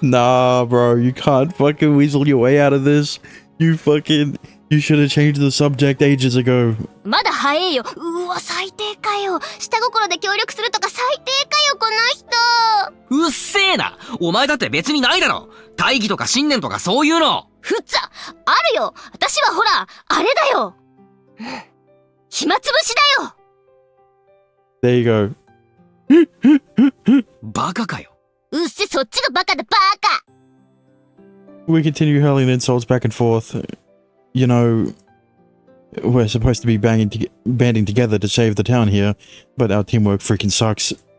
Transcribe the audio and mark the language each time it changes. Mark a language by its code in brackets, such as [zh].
[en] Nah, bro, you can't fucking weasel your way out of this. You should have changed the subject ages ago. [ja] まだ早えよ。うわ最低かよ。下心で協力するとか最低かよこの人。うっせえな。お前だって別にないだろ。大義とか信念とかそういうの。ふざあるよ。私はほらあれだよ。暇つぶしだよ。 [en] There you go. [ja] バカかよ。うっせそっちがバカだバカ。 [en] We continue hurling insults back and forth. You know, we're supposed to be banding together to save the town here, but our teamwork freaking sucks.